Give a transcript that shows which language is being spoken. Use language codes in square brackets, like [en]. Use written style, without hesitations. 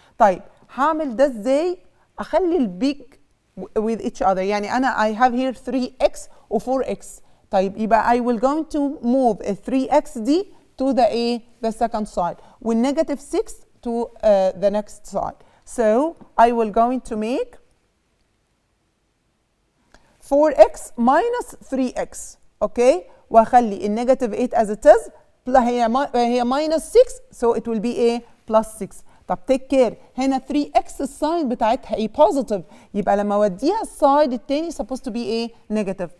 [ar] طيب هعمل ده ازاي؟ اخلي البيج [en] with each other. [ar] يعني انا [en] I have here 3x و 4x. [ar] طيب يبقى [en] I will going to move a 3x دي to the second side والنيجاتيف 6 to the next side. So I will going to make 4x minus 3x. Okay, [ar] واخلي النيجاتيف [en] 8 as it is، هي minus 6 so it will be a plus 6. [ar] طب [en] take care، [ar] هنا 3x الساين بتاعتها ايه؟ positive، يبقى لما اوديها السايد التاني [en] supposed to be a negative.